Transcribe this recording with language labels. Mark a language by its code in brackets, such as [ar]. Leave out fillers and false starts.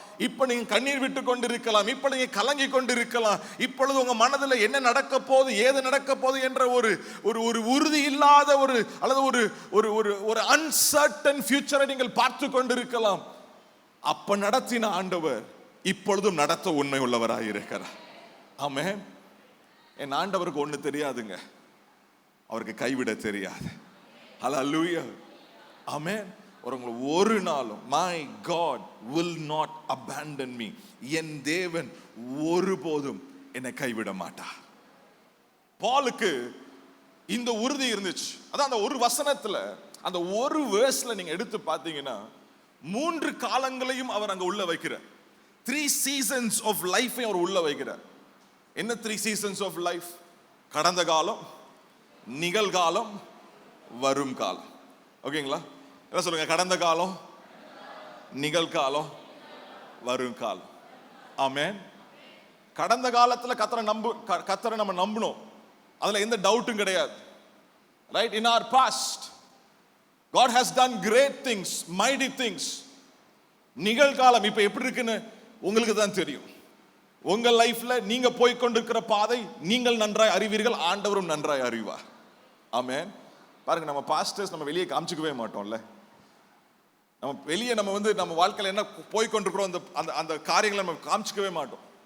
[ta] இப்ப நீங்க கண்ணீர் விட்டு கொண்டிருக்கலாம், இப்ப நீங்க கலங்கி கொண்டிருக்கலாம், இப்பொழுது உங்க மனதில் என்ன நடக்க போகுது, ஏது நடக்க போகுது என்ற ஒரு உறுதி இல்லாத அல்லது ஒரு அன்சர்டன் ஃபியூச்சரை நீங்கள் பார்த்து கொண்டிருக்கலாம். அப்ப நடத்தின ஆண்டவர் இப்பொழுதும் நடத்த உண்மை உள்ளவராக இருக்கிறார். ஆமென். என் ஆண்டவருக்கு ஒண்ணு தெரியாதுங்க, அவருக்கு கைவிட தெரியாது. ஹல்லேலூயா. ஆமென். ஒரு நாளும் [en] my God will not abandon me. [ta] என் தேவன் ஒருபோதும் என்னை கைவிட மாட்டார். பாலுக்கு இந்த உறுதி இருந்துச்சு. அதான் அந்த ஒரு வசனத்துல, அந்த ஒரு வேர்ஸ்ல நீங்க எடுத்து பார்த்தீங்கன்னா 3 காலங்களையும் அவர் அங்க உள்ள வைக்கிறார். [en] 3 seasons of life [ta] அவர் உள்ள வைக்கிறார். என்ன [en] 3 seasons of life? [ta] கடந்த காலம், நிகழ்காலம், வரும் காலம். ஓகேங்களா? என்ன சொல்லுங்க? கடந்த காலம், நிகழ்காலம், வரும் காலம். ஆமென். கடந்த காலத்துல கர்த்தரை நம்ம நம்பணும், அதுல எந்த டவுட்டும் கிடையாது. [en] Right? In our past God has done great things, mighty things. [ta] நிகழ்காலம் இப்ப எப்படி இருக்குன்னு உங்களுக்கு தான் தெரியும். உங்க லைஃப்ல நீங்க போய் கொண்டிருக்கிற பாதை நீங்கள் நன்றாய் அறிவீர்கள், ஆண்டவரும் நன்றாய் அறிவார். ஆமென். பாருங்க, நம்ம பாஸ்டர்ஸ் நம்ம வெளியே காமிச்சுக்கவே மாட்டோம்ல. நம்ம வெளியே நம்ம வந்து நம்ம வாழ்க்கையில என்ன போய் கொண்டிருக்கிறோம் அந்த அந்த காரியங்களை நம்ம காமிச்சுக்கவே மாட்டோம்.